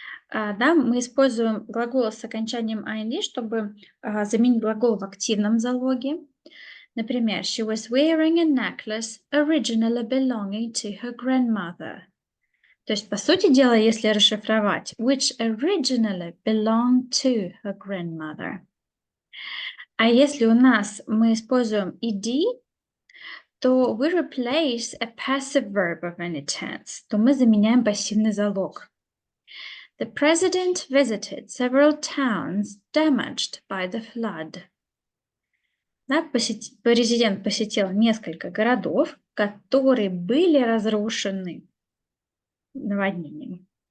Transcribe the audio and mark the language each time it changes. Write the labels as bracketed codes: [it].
[ru] Да, мы используем глагол с окончанием ing, чтобы заменить глагол в активном залоге. Например, [en] she was wearing a necklace originally belonging to her grandmother. [ru] То есть, по сути дела, если расшифровать, [en] which originally belonged to her grandmother. [ru] А если у нас мы используем ed, то [en] we replace a passive verb of any tense, [ru] то мы заменяем пассивный залог. [en] The president visited several towns damaged by the flood. [ru] Да, президент посетил несколько городов, которые были разрушены наводнением.